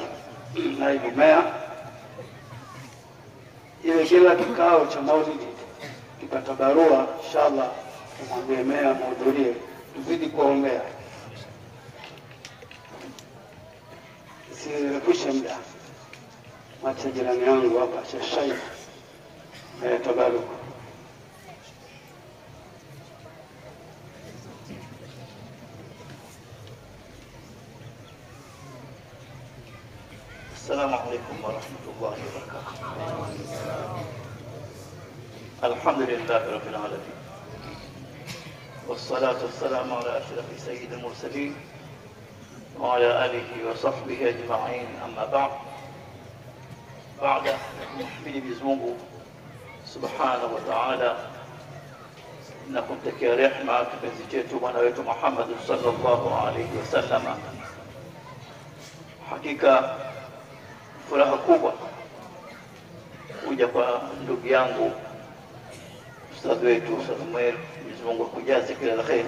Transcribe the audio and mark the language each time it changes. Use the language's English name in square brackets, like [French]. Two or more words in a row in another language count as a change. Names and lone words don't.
[Swahili] Naibu Meya, ile kila kikao cha Maulidi kipata barua, inshallah tumwambie Meya muhudhurie, tuzidi kuombea. Sirefushe muda. Macha jirani yangu hapa Shashai tabaruku. [Arabic] السلام عليكم ورحمة الله وبركاته. الحمد لله رب العالمين، والصلاة والسلام على أشرف سيد المرسلين وعلى آله وصحبه أجمعين. أما بعد [Swahili] Mwenyezi Mungu [Arabic] سبحانه وتعالى [Swahili] na kumtakia rehema kipenzi chetu bwana wetu Muhammad [Arabic] صلى الله عليه وسلم. [Swahili] Hakika furaha kubwa kuja kwa ndugu yangu ustadhi wetu Ustadh Umair, Mwenyezi Mungu akujaze kila la kheri.